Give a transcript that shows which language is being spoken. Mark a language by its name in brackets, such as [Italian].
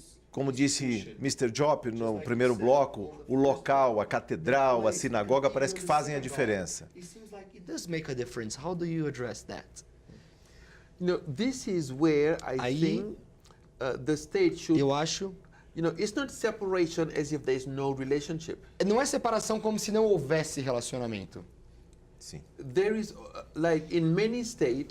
[Portuguese] Como disse Mr. Job no primeiro bloco, o local, a catedral, a sinagoga parece que fazem a diferença. [English] It seems like it does make a difference. How do you address that? This is where I [Portuguese] Aí, [English] think the state should, [Portuguese] Eu acho, [English] it's not separation as if there is no relationship. [Portuguese] não é separação como se não houvesse relacionamento. Sim. [English] There is, like in many states,